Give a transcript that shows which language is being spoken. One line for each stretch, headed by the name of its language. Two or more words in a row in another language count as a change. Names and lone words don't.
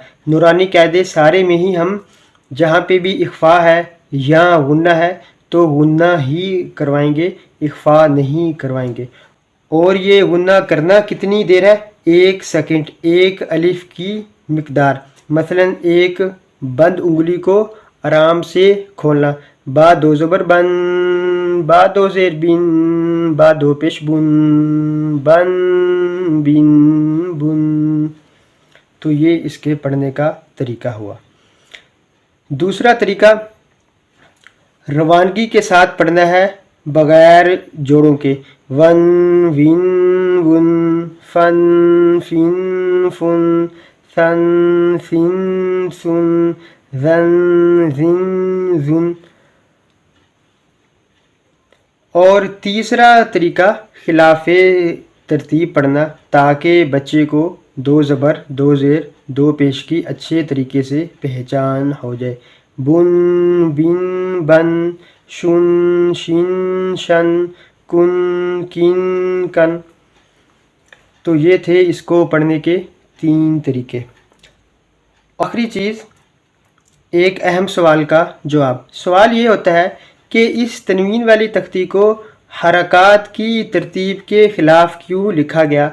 Urdu: نورانی قاعدے سارے میں ہی ہم جہاں پہ بھی اخفا ہے یا غنہ ہے تو غنہ ہی کروائیں گے، اخفا نہیں کروائیں گے۔ اور یہ غنہ کرنا کتنی دیر ہے؟ 1 سیکنڈ، ایک الف کی مقدار۔ مثلا ایک بند انگلی کو آرام سے کھولنا، با دو زبر بن، با دو زیر بن، با دو پیش بن، بن بن بن۔ تو یہ اس کے پڑھنے کا طریقہ ہوا۔ دوسرا طریقہ روانگی کے ساتھ پڑھنا ہے بغیر جوڑوں کے۔
Arabic: ون ون ون، فن فن فن، ثن ثن ثن، ذن ذن ذن۔
Urdu: اور تیسرا طریقہ خلاف ترتیب پڑھنا تاکہ بچے کو 2 زبر 2 زیر 2 پیش کی اچھے طریقے سے پہچان ہو جائے۔
Arabic: بن بن بن، شن شن شن، کن کن کن۔
Urdu: تو یہ تھے اس کو پڑھنے کے 3 طریقے۔ آخری چیز، ایک اہم سوال کا جواب۔ سوال یہ ہوتا ہے کہ اس تنوین والی تختی کو حرکات کی ترتیب کے خلاف کیوں لکھا گیا؟